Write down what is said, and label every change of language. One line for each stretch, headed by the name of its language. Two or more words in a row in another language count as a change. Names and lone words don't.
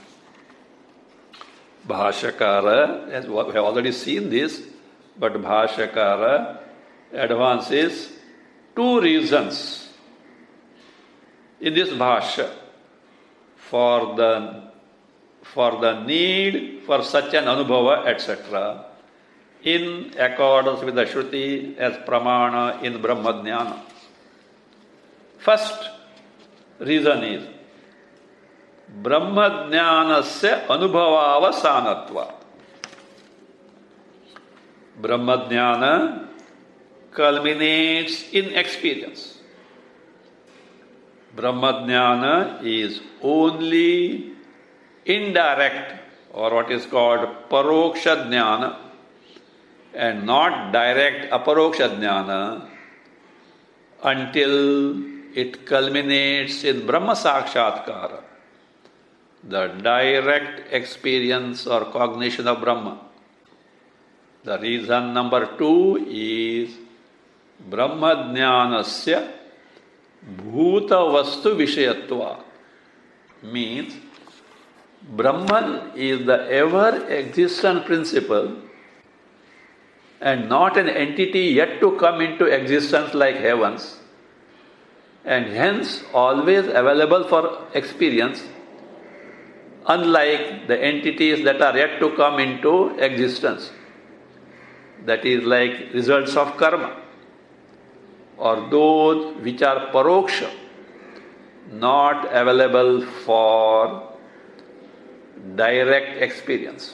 English: Bhashyakara, as we have already seen this, but Bhashyakara advances two reasons in this Bhashya for the need for such an anubhava, etc., in accordance with the Shruti as pramana in Brahmajnana. First reason is
Sanskrit: Brahmajnanasya anubhavavasanatva.
English: Brahmajnana culminates in experience. Brahmajnana is only indirect, or what is called
Sanskrit: paroksha jnana,
English: and not direct
Sanskrit: aparoksha jnana
English: until it culminates in
Sanskrit: Brahma Sakshatkara,
English: the direct experience or cognition of Brahma. The reason number 2 is
Sanskrit: Brahmajnanasya bhuta vastu vishayatva,
English: means Brahman is the ever-existent principle and not an entity yet to come into existence like heavens, and hence always available for experience, unlike the entities that are yet to come into existence, that is like results of karma, or those which are paroksha, not available for direct experience.